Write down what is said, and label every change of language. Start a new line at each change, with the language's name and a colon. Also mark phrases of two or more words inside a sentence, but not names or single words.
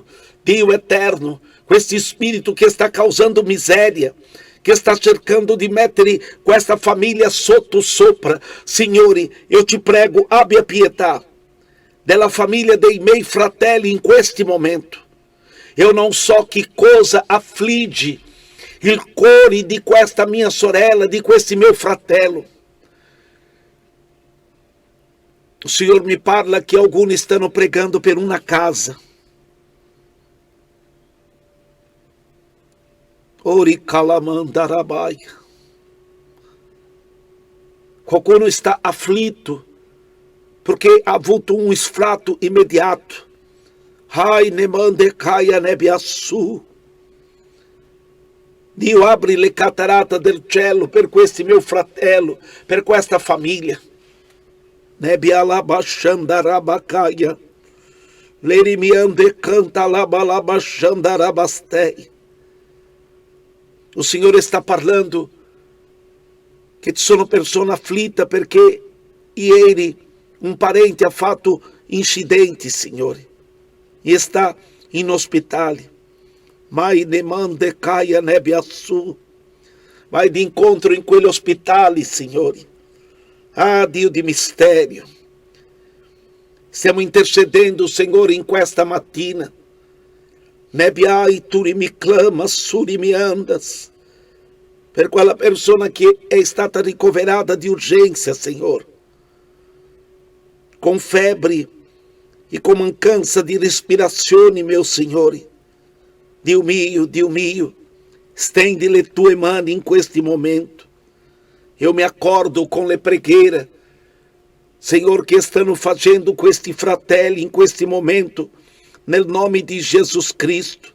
Italian: Dio eterno, questo spirito che sta causando miseria, che sta cercando di mettere questa famiglia sotto sopra, Signore, io ti prego, abbia pietà, della famiglia dei miei fratelli in questo momento. Io non so che cosa affligge il cuore di questa mia sorella, di questo mio fratello.
Portuguese: O Senhor me parla que alguns estão pregando per uma casa. Ori calamandarabaia. Qualcuno está aflito porque
Italian: ha avuto
Portuguese: um esfrato imediato. Ai, ne mande caia nebiassu.
Italian: Dio apri le catarata del cielo per questo mio fratello, per questa famiglia. Nebialabashandarabacaia. Lerimiande canta labalabashandarabastei.
Portuguese: O Senhor está
Italian: parlando che sono persone afflitte perché ieri un parente ha fatto incidenti, Signore, e está in ospedale. Mai ne mande caia nebiassu.
Portuguese: Vai de encontro em
Italian: quelle ospedale, Signore. Ah, Dio di mistério. Stiamo intercedendo, Senhor, in questa mattina. Nebiai, tu mi clama, suri mi andas. Per quella persona che è stata ricoverata di urgência, Senhor.
Portuguese: Com febre e com mancança de respirazione, meu Signore.
Italian: Dio mio, stende le tue mani in questo momento.
Portuguese: Eu me
Italian: accordo com le preghiere, Senhor, che stanno facendo questi fratelli in questo momento, nel nome di Jesus Cristo.